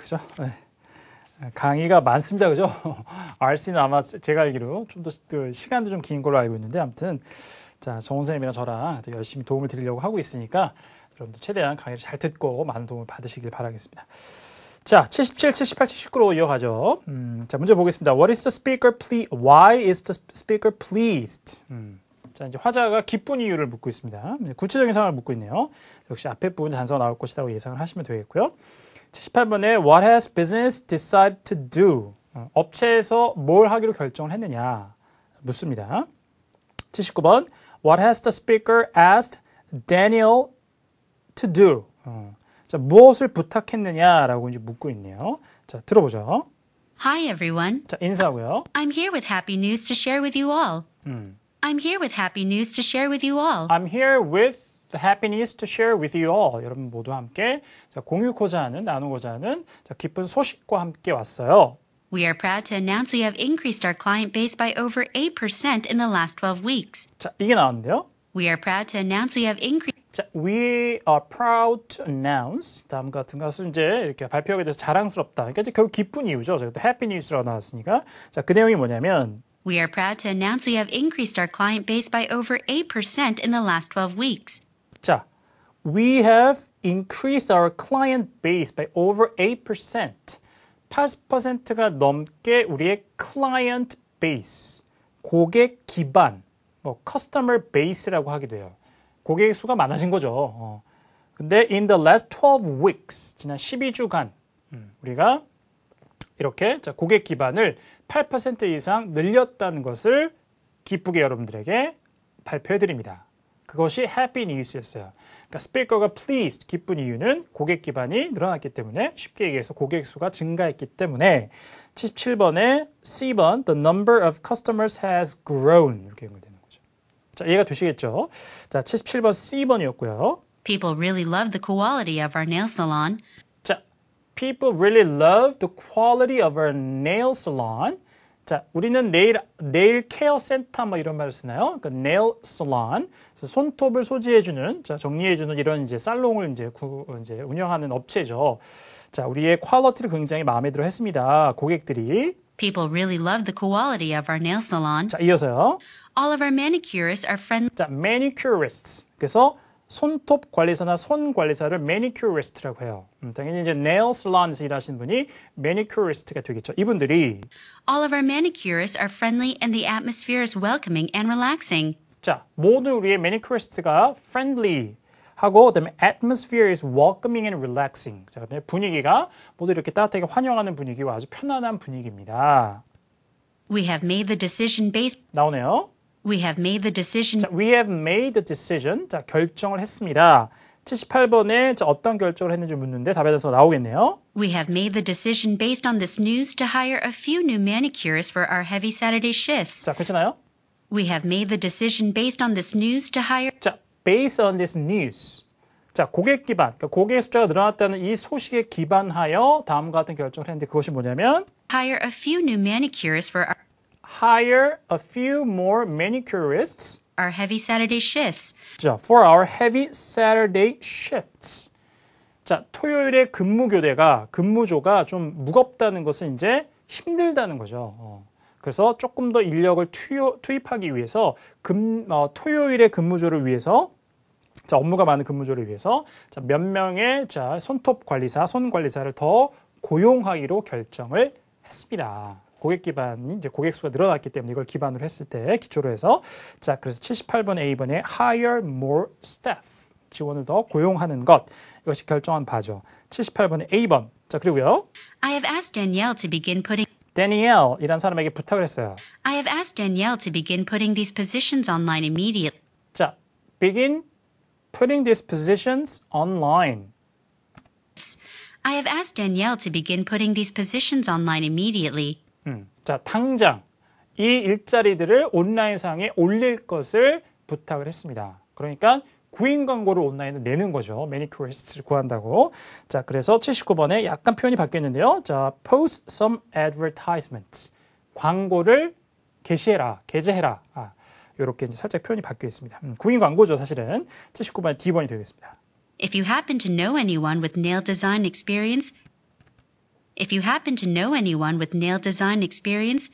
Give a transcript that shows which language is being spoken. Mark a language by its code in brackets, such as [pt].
[ko] 그죠? 네. 강의가 많습니다. 그죠? RC는 아마 제가 알기로 좀 더 시간도 좀 긴 걸로 알고 있는데, 아무튼, 자, 정훈 선생님이랑 저랑 열심히 도움을 드리려고 하고 있으니까, 여러분들 최대한 강의를 잘 듣고 많은 도움을 받으시길 바라겠습니다. 자, 77, 78, 79로 이어가죠. 자, 문제 보겠습니다. [en] What is the speaker pleased? Why is the speaker pleased? [ko] 자, 이제 화자가 기쁜 이유를 묻고 있습니다. 구체적인 상황을 묻고 있네요. 역시 앞에 부분에 단서가 나올 것이라고 예상을 하시면 되겠고요. [en] 78번에 What has business decided to do? [ko] 업체에서 뭘 하기로 결정을 했느냐 묻습니다. [en] 79번 What has the speaker asked Daniel to do? [ko] 자, 무엇을 부탁했느냐라고 이제 묻고 있네요. 자, 들어보죠. [en] Hi everyone. [ko] 자, 인사하고요. [en] I'm here with happy news to share with you all. I'm here with happy news to share with you all. I'm here with the happy news to share with you all. [ko] 여러분 모두 함께 자, 공유고자 하는, 나누고자 하는 자, 기쁜 소식과 함께 왔어요. [en] We are proud to announce we have increased our client base by over 8% in the last 12 weeks. [ko] 자, 이게 나왔는데요. [en] We are proud to announce we have increased. [ko] 자, [en] we are proud to announce [ko] 다음과 같은 것은 이제 이렇게 발표하게 돼서 자랑스럽다. 그러니까 이제 결국 기쁜 이유죠. 저희도 [en] happy news [ko] 라고 나왔으니까. 자, 그 내용이 뭐냐면 [en] We are proud to announce we have increased our client base by over 8% in the last 12 weeks. 자, we have increased our client base by over 8%. [ko] 8%가 넘게 우리의 client base, 고객 기반, 뭐 customer base라고 하기도 해요. 고객 수가 많아진 거죠. 근데 [en] in the last 12 weeks, [ko] 지난 12주간 우리가 이렇게 자, 고객 기반을 8% 이상 늘렸다는 것을 기쁘게 여러분들에게 발표해 드립니다. 그것이 happy news였어요. 그러니까 스피커가 pleased, 기쁜 이유는 고객 기반이 늘어났기 때문에 쉽게 얘기해서 고객 수가 증가했기 때문에 77번에 C번 [en] The number of customers has grown [ko] 이렇게 연결되는 거죠. 자, 이해가 되시겠죠? 자, 77번 C번이었고요. [en] People really love the quality of our nail salon. 자, people really love the quality of our nail salon. [ko] 자, 우리는 네일 케어 센터 뭐 이런 말을 쓰나요? 그러니까 nail salon. 그래서 손톱을 소지해주는, 자, 정리해주는 이런 이제 살롱을 이제 운영하는 업체죠. 자, 우리의 퀄리티를 굉장히 마음에 들어 했습니다. 고객들이. [en] People really love the quality of our nail salon. [ko] 자, 이어서요. [en] All of our manicurists are friendly. 자, manicurists. [ko] 그래서 손톱 관리사나 손 관리사를 manicurist라고 해요. 당연히 이제 nail salon에서 일하시는 분이 manicurist가 되겠죠. 이분들이 [en] All of our manicurists are friendly and the atmosphere is welcoming and relaxing. [ko] 자, 모든 우리의 manicurist가 friendly 하고 그다음에 [en] atmosphere is welcoming and relaxing. [ko] 자, 그다음에 분위기가 모두 이렇게 따뜻하게 환영하는 분위기와 아주 편안한 분위기입니다. [en] We have made the decision based. [ko] 나오네요. [en] We have made the decision. 자, we have made the decision. [ko] 자, 결정을 했습니다. 78번에 어떤 결정을 했는지 묻는데 답에 대해서 나오겠네요. [en] We have made the decision based on this news to hire a few new manicurists for our heavy Saturday shifts. [ko] 자, 괜찮아요? [en] We have made the decision based on this news to hire. 자, based on this news. [ko] 자, 고객 기반, 그러니까 고객 숫자가 늘어났다는 이 소식에 기반하여 다음과 같은 결정을 했는데 그것이 뭐냐면 [en] Hire a few new manicurists for hire a few more manicurists. our heavy Saturday shifts. 자, for our heavy Saturday shifts. [ko] 자, 토요일에 근무조가 좀 무겁다는 것은 이제 힘들다는 거죠. 그래서 조금 더 인력을 투입하기 위해서 토요일의 근무조를 위해서 자, 업무가 많은 근무조를 위해서 자, 몇 명의 자, 손 관리사를 더 고용하기로 결정을 했습니다. 고객 기반이 이제 고객 수가 늘어났기 때문에 이걸 기반으로 했을 때 기초로 해서 자, 그래서 78번 A번에 [en] hire more staff. [ko] 지원을 더 고용하는 것. 이것이 결정한 바죠. 78번에 A번. 자, 그리고요. [en] I have asked Danielle to begin putting. [ko] Danielle이란 사람에게 부탁을 했어요. [en] I have asked Danielle to begin putting these positions online immediately. 자, begin putting these positions online. I have asked Danielle to begin putting these positions online immediately. [ko] 자, 당장 이 일자리들을 온라인상에 올릴 것을 부탁을 했습니다. 그러니까 구인 광고를 온라인에 내는 거죠. 매니큐리스트를 구한다고. 자, 그래서 79번에 약간 표현이 바뀌었는데요. 자, [en] post some advertisements. [ko] 광고를 게재해라. 이렇게 이제 살짝 표현이 바뀌어 있습니다. 구인 광고죠, 사실은. 79번의 D번이 되겠습니다. [en] If you happen to know anyone with nail design experience, If you happen to know anyone with nail design experience,